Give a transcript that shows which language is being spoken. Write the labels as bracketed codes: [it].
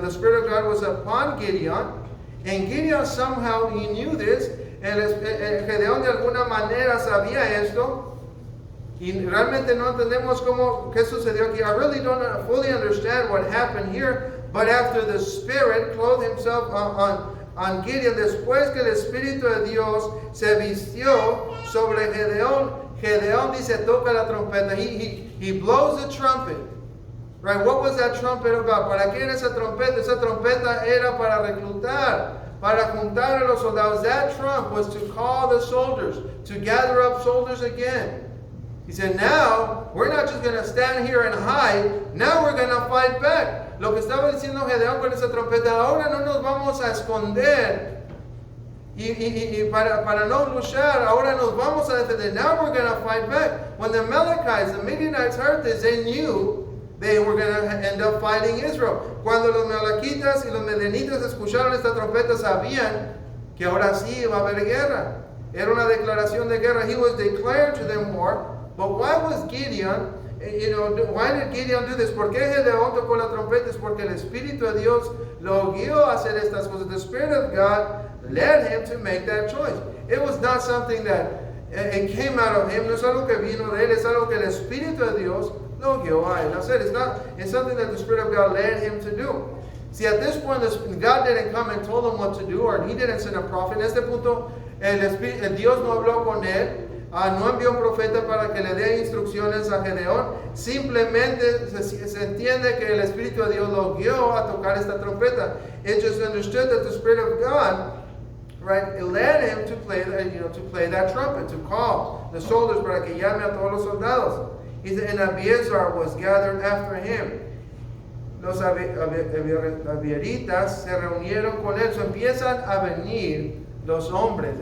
[en] The Spirit of God was upon Gideon, and Gideon somehow he knew this. [es] Gedeón de alguna manera sabía esto, y realmente no entendemos qué sucedió aquí. [en] I really don't fully understand what happened here, but after the Spirit clothed himself on Gideon, [es] después que el Espíritu de Dios se vistió sobre Gedeón, Gedeón dice, toca la trompeta. [en] he blows the trumpet. Right? What was that trumpet about? [es] ¿Para qué era esa trompeta? Esa trompeta era para reclutar, para juntar a los soldados. [en] That trump was to call the soldiers, to gather up soldiers again. He said, now, we're not just going to stand here and hide. Now we're going to fight back. [es] Lo que estaba diciendo Gedeón con esa trompeta, ahora no nos vamos a esconder. Y para no luchar, ahora nos vamos a defender. [en] Now we're going to fight back. When the Amalekites, the Midianites heard this, they knew they were going to end up fighting Israel. [es] Cuando los Amalequitas y los Midianitas escucharon esta trompeta, sabían que ahora sí iba a haber guerra. Era una declaración de guerra. [en] He was declaring to them war. But why was Gideon, why did Gideon do this? [es] ¿Por qué Gedeón tocó la trompeta? Es porque el Espíritu de Dios lo guió a hacer estas cosas. [en] The Spirit of God led him to make that choice. It was not something that it came out of him. [es] No es algo que vino de él. Es algo que el Espíritu de Dios lo guió a él. Hacer. [en] It's something that the Spirit of God led him to do. See, at this point, God didn't come and told him what to do, or he didn't send a prophet. [es] En este punto, el Dios no habló con él. No envió un profeta para que le dé instrucciones a Gedeón. Simplemente se entiende que el Espíritu de Dios lo guió a tocar esta trompeta. [en] It just understood that the Spirit of God, right, it led him to play that trumpet, to call the soldiers [es] para que llame a todos los soldados. [en] He said, and Abiezar was gathered after him. [es] Los abieritas se reunieron con él. So empiezan a venir los hombres.